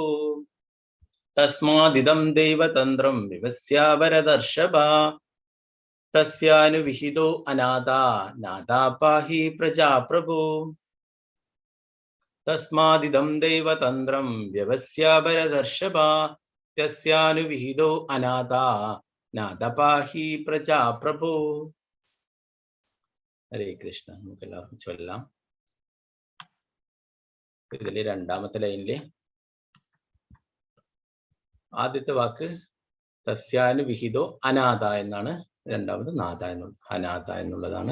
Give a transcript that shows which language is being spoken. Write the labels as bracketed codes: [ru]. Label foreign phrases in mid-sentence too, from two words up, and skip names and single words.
[sa] तस्मादिदं देवतन्त्रं विवस्यावरदर्शभ, तस्यानुविहितो अनाथा नाथपाहि प्रजाप्रभु। तस्मादिदं देवतन्त्रं व्यवस्यावरदर्शभ, तस्यानुविहितो अनाथा नाथपाहि प्रजाप्रभु. हरे कृष्ण. [ml] നമുക്കെല്ലാവർക്കും ചൊല്ലാം. ഇതിലെ രണ്ടാമത്തെ ലൈനിലെ ആദ്യത്തെ വാക്ക് [sa] തസ്യാനുവിഹിതോ അനാഥ [ml] എന്നാണ്, രണ്ടാമത് നാഥ എന്നുള്ളത്, അനാഥ എന്നുള്ളതാണ്.